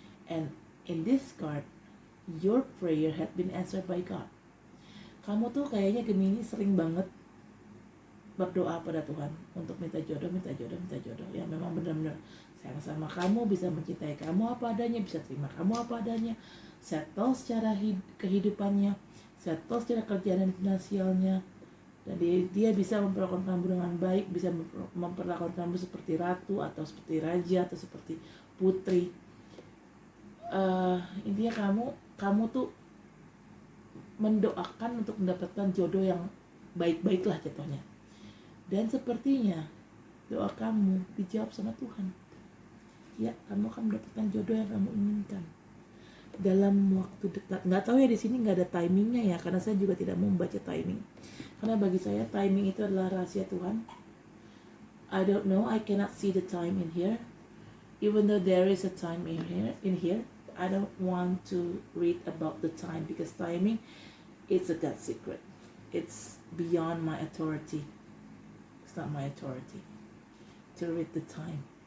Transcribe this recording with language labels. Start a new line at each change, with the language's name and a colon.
English: And in this card, your prayer had been answered by God.
Indonesian: Kamu tuh kayaknya Gemini sering banget berdoa pada Tuhan untuk minta jodoh. Ya memang benar-benar sayang sama kamu, bisa mencintai kamu apa adanya, bisa terima kamu apa adanya, settle secara kehidupannya, settle secara kerjaan dan finansialnya, dan dia bisa memperlakukan kamu dengan baik, bisa memperlakukan kamu seperti ratu atau seperti raja atau seperti putri. Intinya kamu tuh mendoakan untuk mendapatkan jodoh yang baik-baik lah jatuhnya. Dan sepertinya doa kamu dijawab sama Tuhan. Ya, kamu akan mendapatkan jodoh yang kamu inginkan dalam waktu dekat. Nggak tahu ya, di sini nggak ada timingnya ya, karena saya juga tidak mau membaca timing. Karena bagi saya timing itu adalah rahasia Tuhan.
English: I don't know, I cannot see the time in here. Even though there is a time in here, I don't want to read about the time because timing, it's a God secret. It's beyond my authority. It's not my authority to read the time.